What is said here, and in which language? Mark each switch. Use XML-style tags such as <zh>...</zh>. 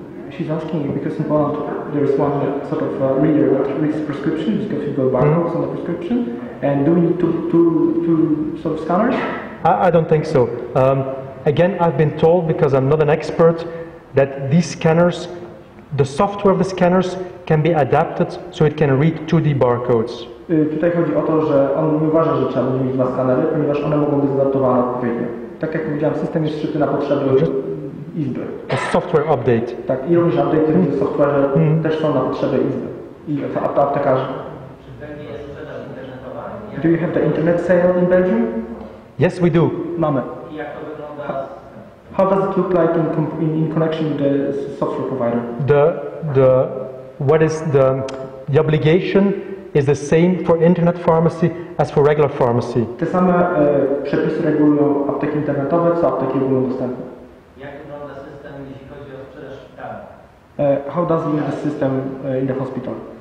<en>She's asking you because in Poland there is one sort of reader that reads prescription, because you go barcodes on the prescription. And do we need two sort of scanners? I don't think so. Again, I've been told, because I'm not an expert, that these scanners, the software of the scanners can be adapted so it can read 2D barcodes.</en> <pl>Tutaj chodzi o to, że on nie uważa, że trzeba będzie mieć dwa skanery, ponieważ one mogą być zadaptowane odpowiednio. Tak jak powiedziałem, system jest szyty na potrzeby Izby.</pl> <en>A software update.</en> <pl>Tak, i również update w software też są na potrzeby Izby i aptekarzy.</pl> <en>Do you have the internet sale in Belgium? Yes, we do.</en> <pl>Mamy.</pl> <en>How does it look like in connection with the software provider? The obligation is the same for internet pharmacy as for regular pharmacy.</en> <pl>Te same przepisy regulują apteki internetowe, co apteki ogólnodostępne. Jak wygląda system, jeśli chodzi o sprzedaż szpitalną?</pl> <en>How does it look the system in the hospital?</en>